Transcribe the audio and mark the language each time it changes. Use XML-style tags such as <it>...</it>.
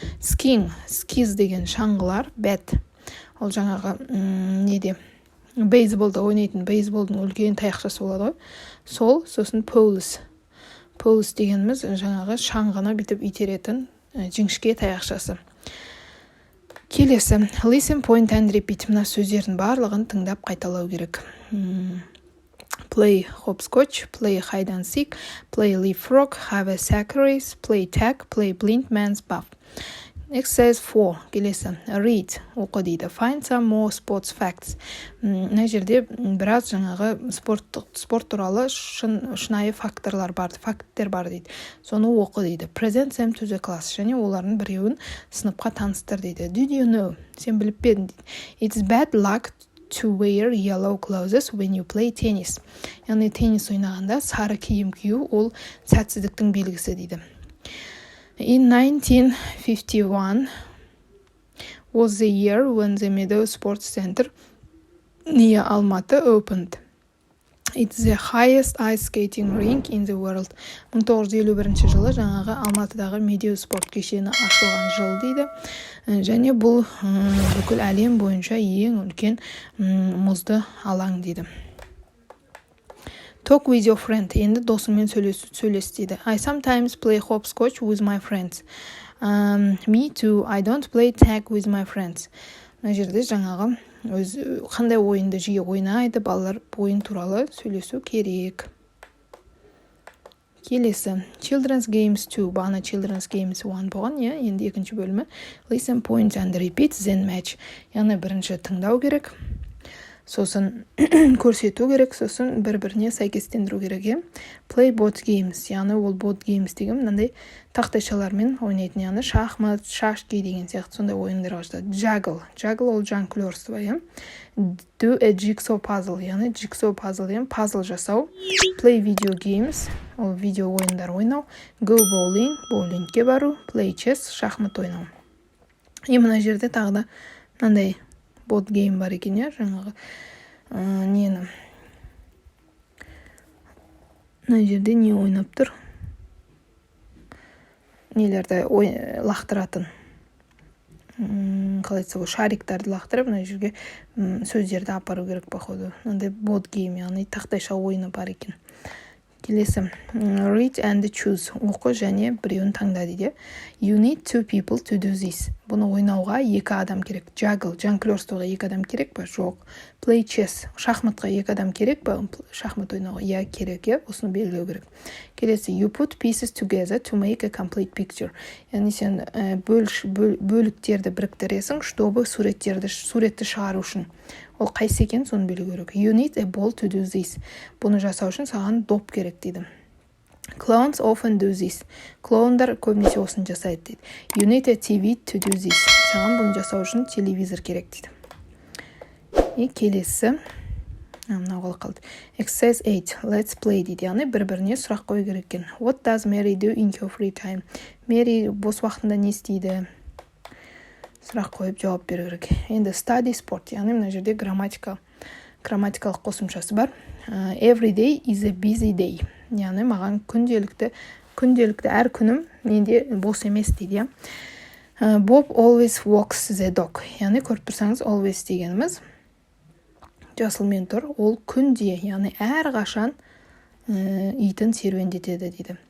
<kk>Скиинг, скиз деген шаңғылар, бэт, ол жаңағы неде бейсболда ойнайтын, бейсболдың үлкен таяқшасы болады ғой, сол. Сосын полис дегеніміз жаңағы шаңғыны бітіп итеретін жіңішке таяқшасы. Келесі,</kk> <en>listen, point and repeat,</en> <kk>мына сөздердің барлығын тыңдап қайталау керек.</kk> <en>Play hopscotch, play hide and seek, play leapfrog, have a sack race, play tag, play blind man's buff. Exercise 4,</en> <kk>келесі, read, оқы дейді.</kk> <en>Find some more sports facts.</en> <kk>Мына жерде біраз жаңағы спорт туралы шынайы факттер бар дейді. Соны оқы дейді.</kk> <en>Present them to the class,</en> <kk>және олардың біреуін сыныпқа таныстыр дейді.</kk> <en>Did you know?</en> <kk>Сен біліп бедің дейді.</kk> <en>It's bad luck to wear yellow clothes when you play tennis.</en> <kk>Яғни теннис ойнағанда сары киім кию ол сәтсіздіктің белгісі дейді.</kk> <en>In 1951 was the year when the Meadow Sports Center near Almaty opened. It's the highest ice skating rink in the world.</en> <kk>1951 жылы жаңағы Алматыдағы Meadow спорт кешені ашылған жыл дейді. Және бұл бүкіл әлем бойынша ең үлкен мұзды алаң дейді.</kk> <en>Talk with your friend.</en> <kk>Енді досыңмен сөйлес дейді.</kk> <en>I sometimes play hopscotch with my friends. Me too. I don't play tag with my friends.</en> <kk>Мына жерде жаңағы қандай ойынды жиі ойнайды, балалар ойын туралы сөйлесу керек. Келесі, Children's Games 2, бағана Children's Games 1 болған, енді екінші бөлімі.</kk> <en>Listen, point and repeat, then match.</en> <kk>Яғни бірінші тыңдау керек. сосын көрсету керек, сосын бір-біріне сәйкестендіру керек.</kk> <en>Play board games,</en> <kk>яғни ол board games деген мынандай тақтайшалармен ойнайтын, яғни шахмат, шашки деген сияқты сондай ойындарға жатады. Juggle ол жонглерство,</kk> <en>Do a jigsaw puzzle,</en> <kk>яғни jigsaw puzzle деген пазл жасау.</kk> <en>Play video games,</en> <kk>ол видео ойындар ойнау.</kk> <en>Go bowling,</en> <kk>боулингке бару.</kk> <en>Play chess,</en> <kk>шахмат ойнау. Мына жерде тағы да мынандай board game бар екен, жаңағы нені. Мына жерде не ойнап тұр? Нелерді лақтыратын. Қалай айтса, шариктарды лақтырып, мына жерге сөздерді апару керек походу. Мынандай board game, яғни тақтайша ойыны бар екен. Келесі,</kk> <en>read and choose,</en> <kk>оқы және біреуін таңда дейді.</kk> <en>You need 2 people to do this.</en> <kk>Бұны ойнауға 2 адам керек. Juggle, жонглерствоға 2 адам керек па? Жоқ.</kk> <en>Play chess,</en> <kk>шахматқа 2 адам керек па? Шахмат ойнауға керек, осыны белгілеу керек. Келесі,</kk> <en>you put pieces together to make a complete picture.</en> <kk>Яғни сен бөліктерді біріктіресің, чтобы суретті шығару үшін. Ол қайсы екен, соны білу керек.</kk> <en>You need a ball to do this.</en> <kk>Бұны жасау үшін саған доп керек дейді.</kk> <en>Clowns often do this.</en> <kk>Клоундар көбінесе осыны жасайды дейді.</kk> <en>You need a TV to do this.</en> <kk>Саған бұны жасау үшін телевизор керек дейді. Келесі. Мынау қалды.</kk> <en>Exercise 8. Let's play дейді.</en> <kk>Яғни бір-біріне сұрақ қою керек екен.</kk> <en>What does Mary do in her free time?</en> <kk>Mary бос уақытында не істейді? Сұрақ қойып жауап беру керек. Енді</kk> <en>study sport,</en> <kk>яғни мына жерде грамматикалық қосымшасы бар.</kk> <en>Every day is a busy day.</en> <kk>Яғни маған күнделікті әр күнім менде бос емес дейді.</kk> <en>Bob always walks the dog.</en> <kk>Яғни көріп тұрсаңыз, always дегеніміз жасылмен тұр. Ол күнде, яғни әр қашан итін серуендетеді дейді.</kk>